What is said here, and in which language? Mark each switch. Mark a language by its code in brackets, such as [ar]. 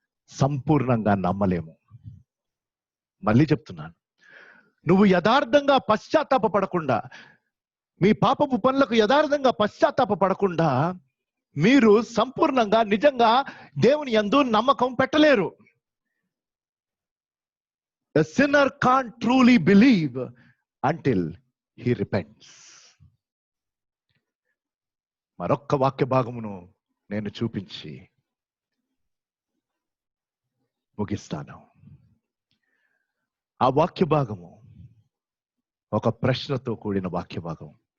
[te] సంపూర్ణంగా నమ్మలేము. మళ్ళీ చెప్తున్నాను, నువ్వు యథార్థంగా పశ్చాత్తాప పడకుండా, మీ పాపపు పనులకు యథార్థంగా పశ్చాత్తాప పడకుండా మీరు సంపూర్ణంగా నిజంగా దేవుని యందు నమ్మకం పెట్టలేరు. [en] A sinner can't truly believe until he repents. [te] మరొక్క వాక్య భాగమును నేను చూపించి ముగిస్తాను. ఆ వాక్య భాగము ఒక ప్రశ్నతో కూడిన వాక్య భాగం.